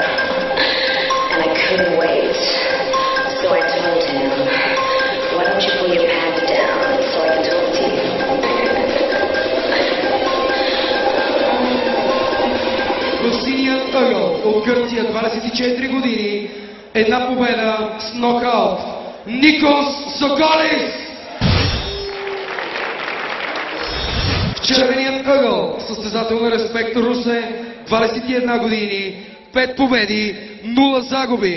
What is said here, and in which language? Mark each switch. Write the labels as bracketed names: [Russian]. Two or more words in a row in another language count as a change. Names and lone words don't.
[English] And I couldn't wait. So I told him, why don't you pull your pants down so I can talk to you? [Bulgarian] В синият ъгъл от Гърция, 24 години, една победа с нокаут. Никос Соколис! В червеният ъгъл, състезател на Респект Русе, 21 години, 5 победи, 0 загуби.